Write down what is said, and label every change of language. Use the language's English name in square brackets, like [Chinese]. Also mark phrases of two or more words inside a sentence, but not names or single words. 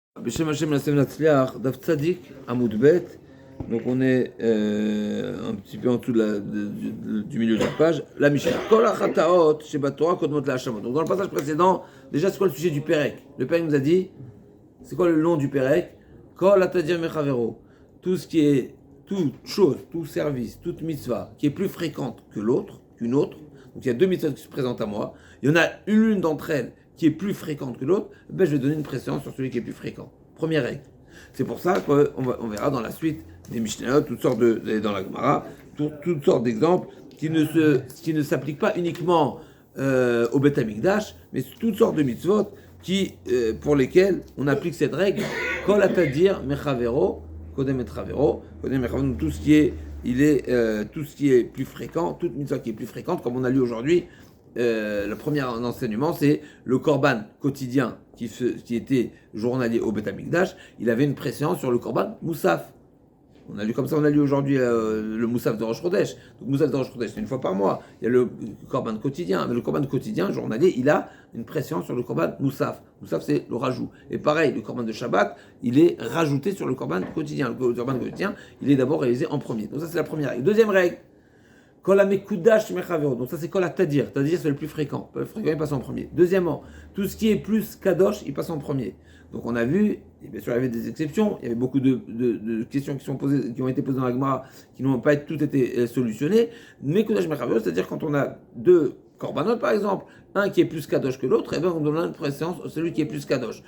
[Hebrew] בשם השם נעשה נצליח, דף צדי, עמוד ב. [French] Donc on est un petit peu en dessous du milieu de la page. La Mishnah. [Hebrew] כל החטאות שבתורה קודמות לאשמות. [French] Donc dans le passage précédent, déjà c'est quoi le sujet du Pérec? Le Pérec nous a dit, c'est quoi le nom du Pérec? [Hebrew] כל התדיר מחברו. [French] Tout ce qui est, toute chose, tout service, toute mitzvah qui est plus fréquente que l'autre, qu'une autre. Donc il y a deux mitzvahs qui se présentent à moi. Il y en a une d'entre elles qui est plus fréquente que l'autre, ben je vais donner une préséance sur celui qui est plus fréquent. Première règle. C'est pour ça qu'on verra dans la suite des Mishnayot, toutes sortes dans la Gemara, toutes sortes d'exemples qui ne s'appliquent pas uniquement au [Hebrew] בית המקדש, [French] mais toutes sortes de mitzvot pour lesquelles on applique cette règle. [Hebrew] כל התדיר מחברו, קודם את חברו, קודם מחברו, [French] tout ce qui est plus fréquent, toute mitzvah qui est plus fréquente, comme on a lu aujourd'hui. Le premier enseignement, c'est le korban quotidien qui était journalier au [Hebrew] בית המקדש. [French] Il avait une préséance sur le [Hebrew] קרבן מוסף. [French] On a lu aujourd'hui le Moussaf de [Hebrew] ראש חודש. [French] Donc Moussaf de [Hebrew] ראש חודש, [French] c'est une fois par mois. Il y a le korban quotidien. Mais le korban quotidien, journalier, il a une préséance sur le [Hebrew] קרבן מוסף. [French] Moussaf, c'est le rajout. Et pareil, le korban de Shabbat, il est rajouté sur le korban quotidien. Le korban quotidien, il est d'abord réalisé en premier. Donc ça, c'est la première règle. Deuxième règle. [Hebrew] כל המקודש מחברו. [French] Donc ça c'est [Hebrew] כל התדיר. [French] Tadir c'est le plus fréquent. Le plus fréquent il passe en premier. Deuxièmement, tout ce qui est plus kadosh, il passe en premier. Donc on a vu, et bien sûr il y avait des exceptions, il y avait beaucoup de questions qui ont été posées dans la Gemara, qui n'ont pas toutes été solutionnées. [Hebrew] מקודש מחברו, [French] c'est-à-dire quand on a deux korbanot par exemple, un qui est plus kadosh que l'autre, et bien on donne une préséance à celui qui est plus kadosh.